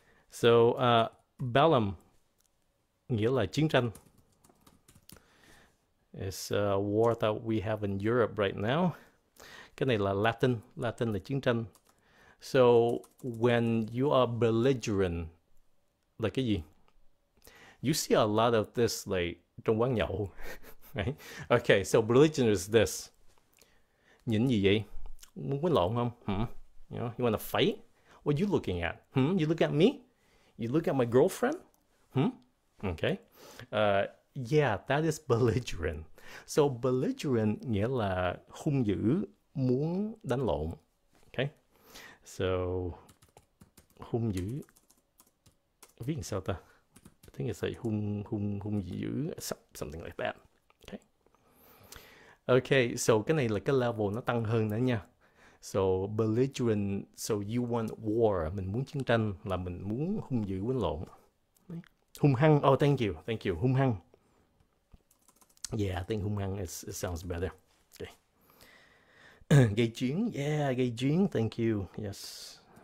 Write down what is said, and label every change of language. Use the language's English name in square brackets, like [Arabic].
[Vietnamese] So, bellum nghĩa là chiến tranh. [English] It's a war that we have in Europe right now. [Vietnamese] Cái này là Latin là chiến tranh. [English] So, when you are belligerent, [Vietnamese] là cái gì? [English] You see a lot of this like [Vietnamese] trong quán nhậu. [English] Right? Okay, so belligerent is this. [Vietnamese] Nhìn gì vậy? Muốn quýnh lộn không? [English] You know, you want to fight? What are you looking at? You look at me? You look at my girlfriend? Okay. Yeah, that is belligerent. [Vietnamese] So belligerent nghĩa là hung dữ, muốn đánh lộn. Okay. So hung dữ. Viết làm sao ta? [English] I think it's like hung dữ, something like that. Okay. [Vietnamese] Okay, so cái này là cái level nó tăng hơn nữa nha. So belligerent, [English] so you want war, [Vietnamese] mình muốn chiến tranh, là mình muốn hung dữ quýnh lộn. Hung hăng, [English] oh thank you, [Vietnamese] hung hăng. [English] Yeah, I think hung hăng it sounds better. Okay. [Vietnamese] Gây chiến, yeah, gây chiến, [English] thank you, yes.